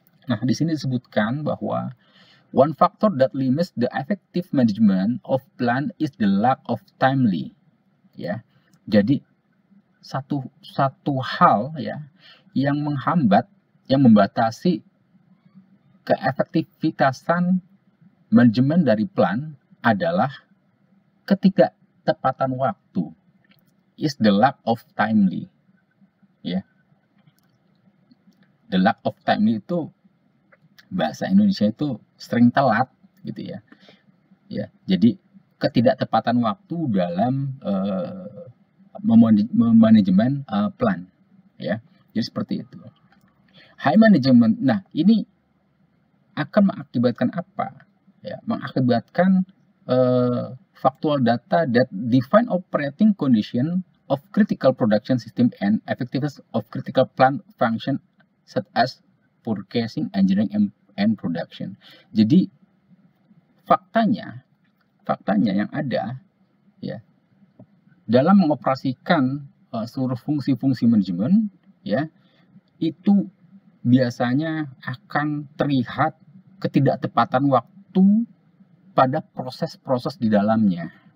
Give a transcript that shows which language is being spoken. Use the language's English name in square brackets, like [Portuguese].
[Indonesian] Nah, di sini disebutkan bahwa [English] one factor that limits the effective management of plan is the lack of timely. [Indonesian] Ya, jadi satu hal ya yang menghambat, yang membatasi keefektivitasan manajemen dari plan adalah ketidaktepatan waktu. [English] Is the lack of timely. Ya. The lack of timely [Indonesian] itu bahasa Indonesia itu sering telat gitu ya. Ya, jadi ketidaktepatan waktu dalam memanajemen plan ya. Jadi seperti itu. [English] High management. [Indonesian] Nah, ini akan mengakibatkan apa? Ya, mengakibatkan [English] factual data that define operating condition of critical production system and effectiveness of critical plant function such as purchasing, engineering, and production. [Indonesian] Jadi faktanya yang ada ya dalam mengoperasikan seluruh fungsi-fungsi manajemen ya, itu biasanya akan terlihat ketidaktepatan waktu pada proses-proses di dalamnya.